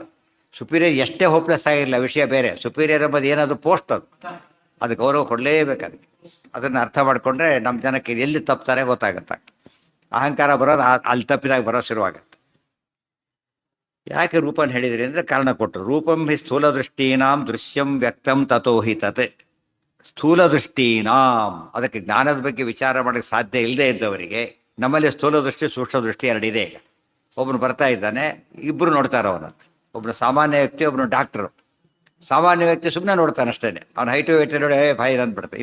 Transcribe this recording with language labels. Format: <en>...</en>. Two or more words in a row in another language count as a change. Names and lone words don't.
<kn>ಸುಪೀರಿಯರ್ ಎಷ್ಟೇ ಹೋಪ್ಲೆಸ್ ಆಗಿರಲಿಲ್ಲ, ವಿಷಯ ಬೇರೆ. ಸುಪೀರಿಯರ್ ಎಂಬುದು ಏನದು? ಪೋಸ್ಟ್ ಅದು ಗೌರವ ಕೊಡಲೇಬೇಕು ಅದಕ್ಕೆ. ಅದನ್ನು ಅರ್ಥ ಮಾಡಿಕೊಂಡ್ರೆ ನಮ್ಮ ಜನಕ್ಕೆ ಎಲ್ಲಿ ತಪ್ತಾರೆ ಗೊತ್ತಾಗುತ್ತೆ. ಅಹಂಕಾರ ಬರೋದು ಅಲ್ಲಿ ತಪ್ಪಿದಾಗ ಬರೋ ಶುರುವಾಗುತ್ತೆ. ಯಾಕೆ ರೂಪನ ಹೇಳಿದ್ರಿ ಅಂದರೆ ಕಾರಣ ಕೊಟ್ಟರು.</kn> <sa>ರೂಪಂ ಹಿ ಸ್ಥೂಲ ದೃಷ್ಟೀನಾಂ ದೃಶ್ಯಂ ವ್ಯಕ್ತಂ ತಥೋ ಹಿ ತತ್. ಸ್ಥೂಲ ದೃಷ್ಟೀನಾಂ,</sa> <kn>ಅದಕ್ಕೆ ಜ್ಞಾನದ ಬಗ್ಗೆ ವಿಚಾರ ಮಾಡೋಕ್ಕೆ ಸಾಧ್ಯ ಇಲ್ಲದೆ ಇದ್ದವರಿಗೆ, ನಮ್ಮಲ್ಲಿ ಸ್ಥೂಲ ದೃಷ್ಟಿ ಸೂಕ್ಷ್ಮ ದೃಷ್ಟಿ ಎರಡಿದೆ. ಈಗ ಒಬ್ಬನು ಬರ್ತಾ ಇದ್ದಾನೆ, ಇಬ್ಬರು ನೋಡ್ತಾರೆ ಅವನು. ಒಬ್ಬನು ಸಾಮಾನ್ಯ ವ್ಯಕ್ತಿ, ಒಬ್ಬನು ಡಾಕ್ಟ್ರು. ಸಾಮಾನ್ಯ ವ್ಯಕ್ತಿ ಸುಮ್ಮನೆ ನೋಡ್ತಾನೆ ಅಷ್ಟೇ, ಅವ್ನು</kn> <en>height weight</en> <kn>ನೋಡಿ ಭಾಯಿ ಅಂದ್ಬಿಡ್ತಾನೆ.</kn>